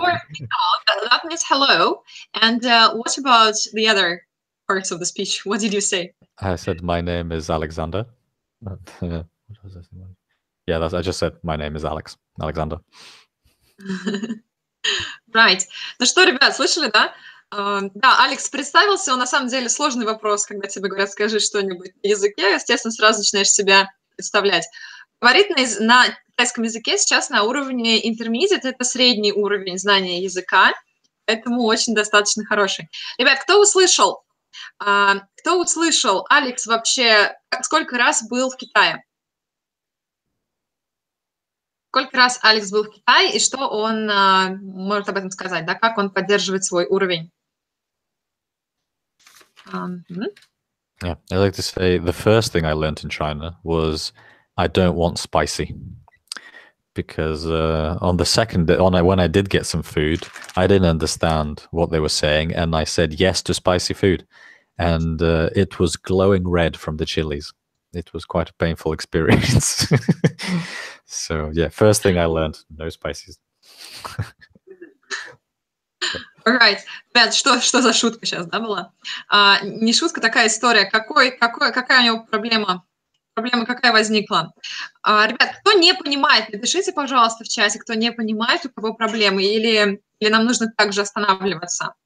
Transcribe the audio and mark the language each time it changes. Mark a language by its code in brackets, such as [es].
[en] talking. that means hello. And what about the other parts of the speech? What did you say? I said my name is Alexander. What was I saying? Yeah, I just said my name is Alexander. Right. [ru] Ну что, ребят, слышали, да? Да, Алекс представился, он на самом деле сложный вопрос, когда тебе говорят, скажи что-нибудь на языке, естественно, сразу начинаешь себя представлять. Говорит на китайском языке сейчас на уровне intermediate, это средний уровень знания языка, поэтому очень достаточно хороший. Ребят, кто услышал, Алекс вообще сколько раз был в Китае? Сколько раз Алекс был в Китае и что он может об этом сказать, да, как он поддерживает свой уровень? [en] Yeah, I like to say the first thing I learned in China was I don't want spicy, because on the second day, when I did get some food, I didn't understand what they were saying, and I said yes to spicy food, and it was glowing red from the chilies. It was quite a painful experience. So yeah, first thing I learned, no spices. Alright. [ru] Ребят, что за шутка сейчас, да, была? Не шутка, такая история. Какая у него проблема? Проблема какая возникла? Ребят, кто не понимает, напишите, пожалуйста, в чате, кто не понимает, у кого проблемы, или нам нужно также останавливаться.